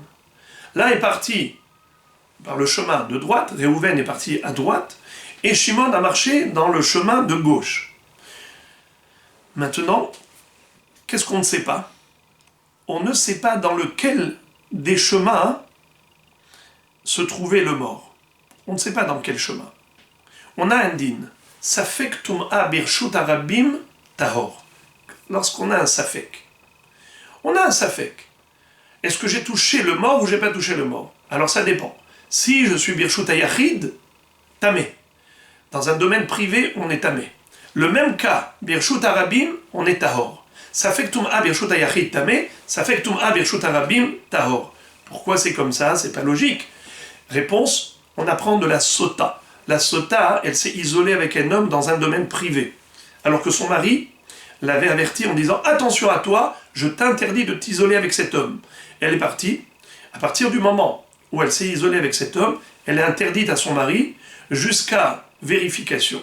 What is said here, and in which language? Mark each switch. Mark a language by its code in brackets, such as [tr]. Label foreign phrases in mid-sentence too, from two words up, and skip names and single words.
[fr] L'un est parti par le chemin de droite, Réhouven est parti à droite, et Shimon a marché dans le chemin de gauche. Maintenant, qu'est-ce qu'on ne sait pas? On ne sait pas dans lequel des chemins se trouvait le mort. On ne sait pas dans quel chemin. On a un din. [he] ספק טומאה ברשות הרבים טהור. [fr] Lorsqu'on a un safek. On a un safek. Est-ce que j'ai touché le mort ou j'ai pas touché le mort? Alors ça dépend. Si je suis [he] ברשות היחיד, טמא. [fr] Dans un domaine privé, on est tamé. Le même cas, [he] ברשות הרבים, [fr] on est tahor. [he] ספק טומאה ברשות היחיד טמא, ספק טומאה ברשות הרבים טהור. [fr] Pourquoi c'est comme ça? C'est pas logique. Réponse, on apprend de la sota. La sota, elle s'est isolée avec un homme dans un domaine privé. Alors que son mari l'avait averti en disant « Attention à toi, je t'interdis de t'isoler avec cet homme. » Elle est partie. À partir du moment où elle s'est isolée avec cet homme, elle est interdite à son mari jusqu'à vérification.